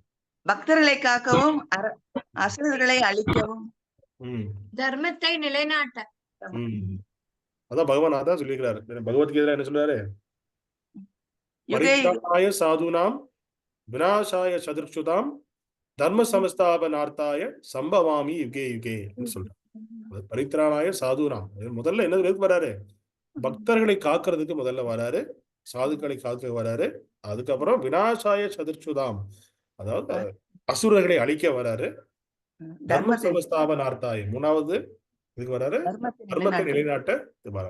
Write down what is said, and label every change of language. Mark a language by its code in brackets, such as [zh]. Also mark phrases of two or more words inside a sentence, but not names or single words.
[ta] பக்தர்களை காக்கவும் அசுரர்களை அழிக்கவும் தர்மத்தை நிலைநாட்ட. அதான் பகவான் அதான் சொல்லியிருக்கிறாரு. பகவத்கீதையில என்ன சொல்றாரு? [sa] परित्राणाय साधूनाम् विनाशाय च दुष्कृताम् धर्मसंस्थापनार्थाय सम्भवामि युगे युगे சொல்றாரு. परित्राणाय साधूनाम्, [ta] முதல்ல என்ன வராரு? பக்தர்களை காக்கிறதுக்கு முதல்ல வராரு, சாதுக்களை காக்க வராரு. அதுக்கப்புறம் [sa] विनाशाय च दुष्कृताम्, [ta] அதாவது அசுரர்களை அழிக்க வராரு. [sa] धर्मसंस्थापनार्थाय, [ta] மூணாவது இதுக்கு வராரு, தர்மத்தை நிலைநாட்ட வராரு.